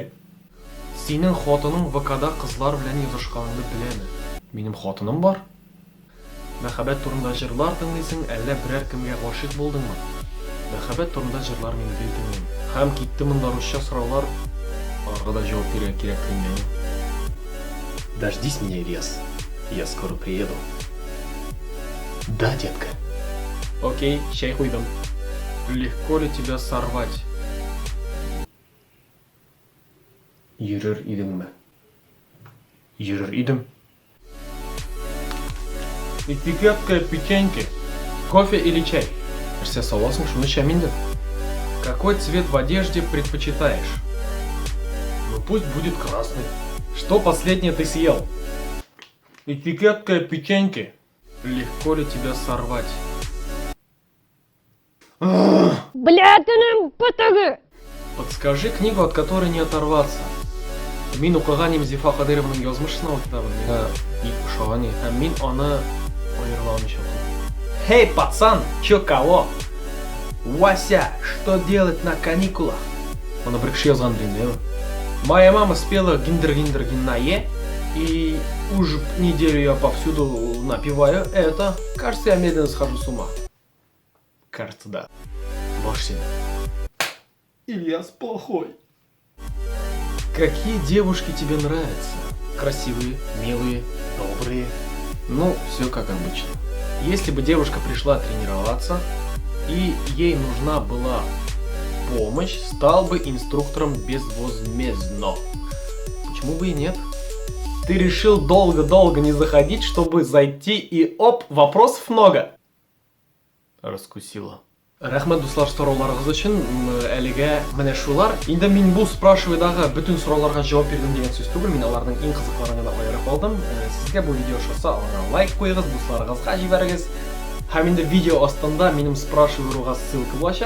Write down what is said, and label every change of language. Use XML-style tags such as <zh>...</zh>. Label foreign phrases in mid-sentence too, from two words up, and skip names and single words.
<tt>Синең хатының ВКда кызлар белән язышканыңны беләме? Минем хатыным бар. Мәхәббәт турында җырлар тыңлыйсың, әллә берәр кемгә гашыйк булдыңмы? Мәхәббәт турында җырлар мин белдем. Һәм китте монда русча сораулар, аларга да җавап бирергә кирәк инде.</tt> <ru>Дождись меня, Ильяс. Я скоро приеду. Да, детка. Окей,</ru> <tt>чәй куйдым.</tt> <ru>Легко ли тебя сорвать?</ru> <tt>Йөрер идеңме? Йөрер идем.</tt> <ru>Этикетка печеньки. Кофе или чай?</ru> <tt>Нәрсә саласың, шуны эчәм инде.</tt> <ru>Какой цвет в одежде предпочитаешь? Ну пусть будет красный. Что последнее ты съел? Этикетка печеньки. Легко ли тебя сорвать?</ru> <tt>Блядының пытыгы!</tt> <ru>Подскажи книгу, от которой не оторваться.</ru> <tt>Мин укыган Зифа Кадыровның язмышына ул китабын. Миңа бик ошаган, һәм мин аны аерыла алмыйча укыдым.</tt> <ru>Hey, пацан, чё кого? Вася, что делать на каникулах?</ru> <tt>Аны бер кеше язган инде.</tt> <ru>Моя мама спела гиндер-гиндер-гиннае, и уже неделю я повсюду напеваю это. Кажется, я медленно схожу с ума. Кажется, да. Боже. Ильяс плохой. Какие девушки тебе нравятся? Красивые, милые, добрые. Ну, все как обычно. Если бы девушка пришла тренироваться, и ей нужна была помощь, стал бы инструктором безвозмездно. Почему бы и нет? Ты решил долго-долго не заходить, чтобы зайти, и оп, вопросов много. Раскусила.</ru> <tt>Рәхмәт дуслар сорауларыгыз өчен. Әлегә менә шулар. Инде мин бу спрашивайдагы бүтән сорауларга җавап бирдем дигән сүз түгел. Мин аларның иң кызыкларын гына аерып алдым. Сезгә бу видео ошаса, аларга лайк куегыз, дусларыгызга җибәрегез. Һәм инде видео астында минем спрашивайга ссылка булачак.</tt>